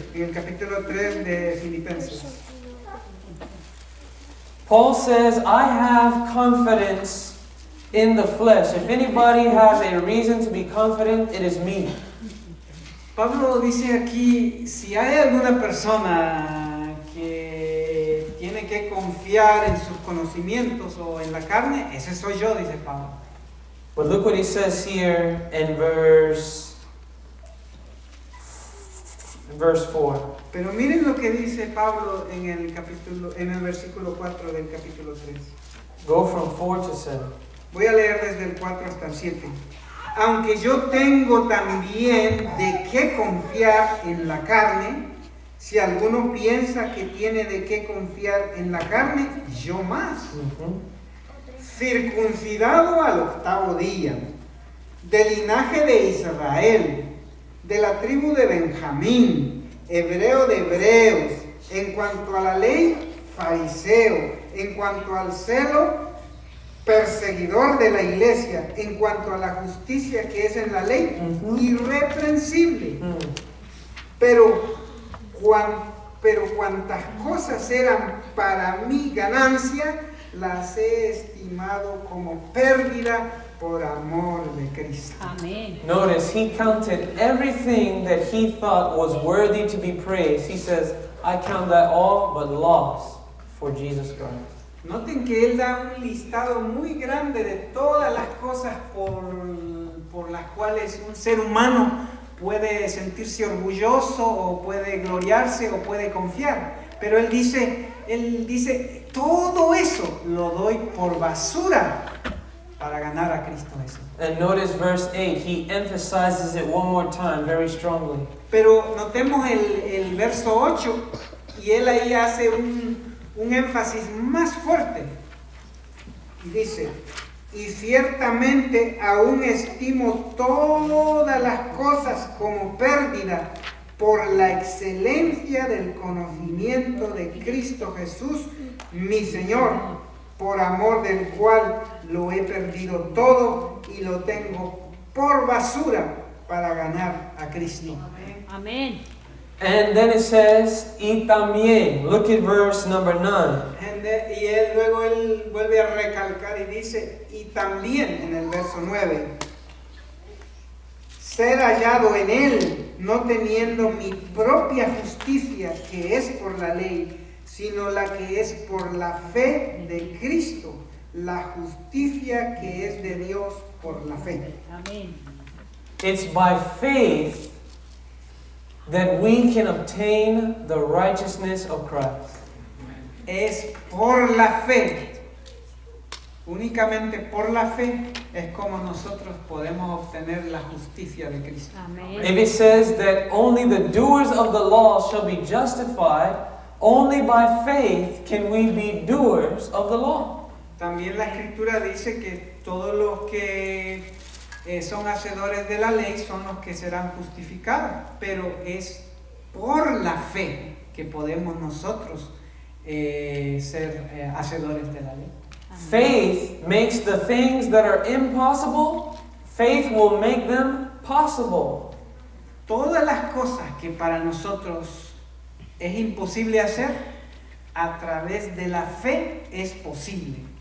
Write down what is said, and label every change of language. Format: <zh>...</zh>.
<es>En el capítulo 3 de Filipenses.</es> <en>Paul says, I have confidence in the flesh. If anybody has a reason to be confident, it is me.</en> <es>Pablo dice aquí, si hay alguna persona que tiene que confiar en sus conocimientos o en la carne, ese soy yo, dice Pablo.</es> <en>But look what he says here in verse 4.</en> <es>Pero miren lo que dice Pablo en el versículo 4 del capítulo 3.</es> <en>Go from 4 to 7.</en> <es>Voy a leer desde el 4 hasta el 7. Aunque yo tengo también de qué confiar en la carne, si alguno piensa que tiene de qué confiar en la carne, yo más. Circuncidado al 8º día, del linaje de Israel, de la tribu de Benjamín, hebreo de hebreos, en cuanto a la ley, fariseo, en cuanto al celo, perseguidor de la iglesia, en cuanto a la justicia que es en la ley, irreprensible. Pero cuantas cosas eran para mi ganancia, las he estimado como pérdida por amor de Cristo. Amén.</es> <en>Notice, he counted everything that he thought was worthy to be praised. He says, I count that all but loss for Jesus Christ.</en> <es>Noten que él da un listado muy grande de todas las cosas por las cuales un ser humano puede sentirse orgulloso o puede gloriarse o puede confiar. Pero él dice, todo eso lo doy por basura para ganar a Cristo Jesús.</es> <en>And notice verse 8, he emphasizes it one more time very strongly.</en> <es>Pero notemos el verso 8 y él ahí hace un énfasis más fuerte. Y dice, y ciertamente aún estimo todas las cosas como pérdida por la excelencia del conocimiento de Cristo Jesús, mi Señor, por amor del cual lo he perdido todo y lo tengo por basura para ganar a Cristo. Amén.</es> <en>And then it says,</en> <es>y también.</es> <en>Look at verse number 9.</en> <es>Y luego él vuelve a recalcar y dice, y también en el verso 9, ser hallado en él, no teniendo mi propia justicia, que es por la ley, sino la que es por la fe de Cristo, la justicia que es de Dios por la fe. Amén.</es> <en>It's by faith that we can obtain the righteousness of Christ.</en> <es>Es por la fe, únicamente por la fe, es como nosotros podemos obtener la justicia de Cristo. Amén.</es> <en>If it says that only the doers of the law shall be justified, only by faith can we be doers of the law.</en> <es>También la Escritura dice que todos los que son hacedores de la ley son los que serán justificados, pero es por la fe que podemos nosotros ser hacedores de la ley.</es> <en>Faith makes the things that are impossible, faith will make them possible.</en> <es>Todas las cosas que para nosotros es imposible hacer, a través de la fe es posible.</es>